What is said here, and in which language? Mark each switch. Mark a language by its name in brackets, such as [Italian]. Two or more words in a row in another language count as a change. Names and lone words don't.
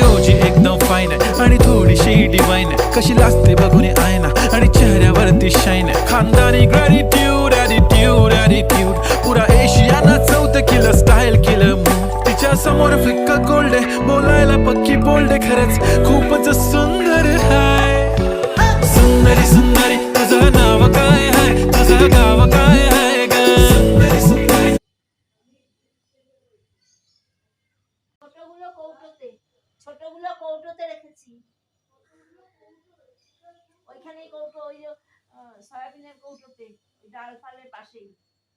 [Marathi] ओजी एकदम फाईन आहे आणि थोडीशी डिवाइन आहे कशी लाजते बघून आयना आणि चेहऱ्यावरती शाईन आहे खानदानी [English] gratitude attitude [Marathi] पुरा एशियाना चौथं किलं स्टाईल केलं तिच्या समोर फिक्का गोल्ड आहे बोलायला पक्की बोल्ड आहे खरंच खूपच सुंदर आहे सुंदरी तुझं नाव काय आहे तुझं गाव काय आहे ग [Bangla] ছোটগুলো কৌটোতে রেখেছি ওইখানেই কৌটো ওই সয়াবিনের কৌটোতে ডাল ফালের পাশেই